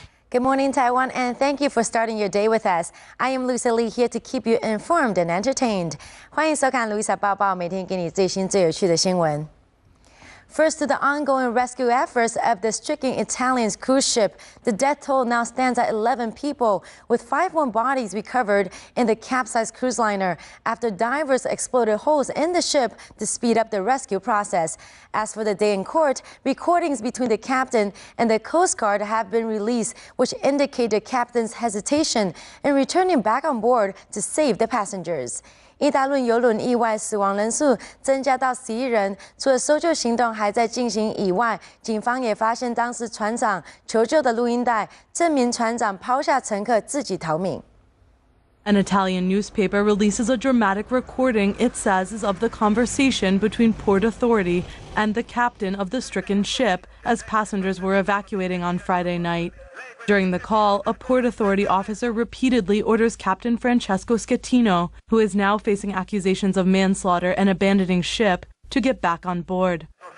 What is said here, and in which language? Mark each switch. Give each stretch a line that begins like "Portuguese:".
English: Good morning, Taiwan, and thank you for starting your day with us. I am Louisa Lee, here to keep you informed and entertained.
Chinese: 欢迎收看 Louisa 报报，每天给你最新最有趣的新闻。
English: First, to the ongoing rescue efforts of the stricken Italian cruise ship, the death toll now stands at 11 people, with 5 more bodies recovered in the capsized cruise liner after divers exploded holes in the ship to speed up the rescue process. As for the day in court, recordings between the captain and the Coast Guard have been released, which indicate the captain's hesitation in returning back on board to save the passengers.
Chinese: 一大轮邮轮意外死亡人数增加到11人，除了搜救行动还在进行以外，警方也发现当时船长求救的录音带，证明船长抛下乘客自己逃命。
English: An Italian newspaper releases a dramatic recording it says is of the conversation between Port Authority and the captain of the stricken ship as passengers were evacuating on Friday night. During the call, a Port Authority officer repeatedly orders Captain Francesco Schettino, who is now facing accusations of manslaughter and abandoning ship, to get back on board.